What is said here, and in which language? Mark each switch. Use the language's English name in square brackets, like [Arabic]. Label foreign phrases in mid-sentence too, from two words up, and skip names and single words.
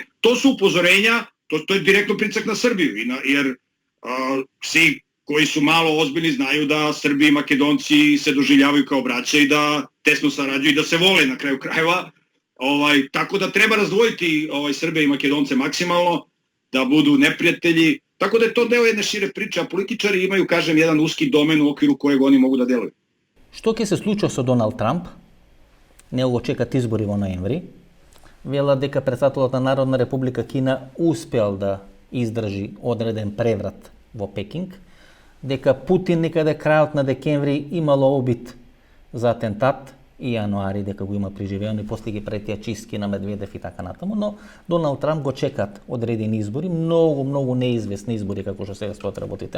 [Serbian] To su upozorenja, to je direktno pritisak na Srbiju, jer svi koji su malo ozbiljni znaju da Srbi i Makedonci se doživljavaju kao braća i da tesno sarađuju i da se vole na kraju krajeva. Tako da treba razdvojiti Srbe i Makedonce maksimalno, da budu neprijatelji. Tako da je to deo jedne šire priče, a političari imaju, kažem, jedan uski domen u okviru kojeg oni mogu da deluju. Što će se slučiti sa Donald Trump? [Macedonian] Него чекат избори во ноември. Велат дека председателот на Народна република Кина успеал да издржи одреден преврат во Пекинг, дека Путин некаде крајот на декември имало обид за атентат и јануари дека го има преживеано и после ги претија чистки на Медведев и така натаму, но Доналд Трамп го чекат одредени избори, многу неизвестни избори како што сега стоат работите.